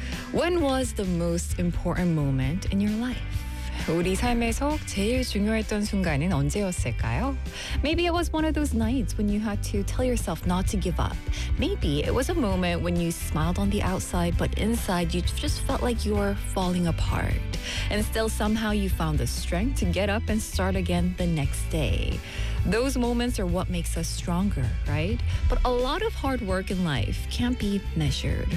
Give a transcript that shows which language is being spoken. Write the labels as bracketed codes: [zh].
[en] When was the most important moment in your life? [ko] 우리 삶에서 제일 중요했던 순간은 언제였을까요? [en] Maybe it was one of those nights when you had to tell yourself not to give up. Maybe it was a moment when you smiled on the outside, but inside you just felt like you were falling apart. And still somehow you found the strength to get up and start again the next day. Those moments are what makes us stronger, right? But a lot of hard work in life can't be measured.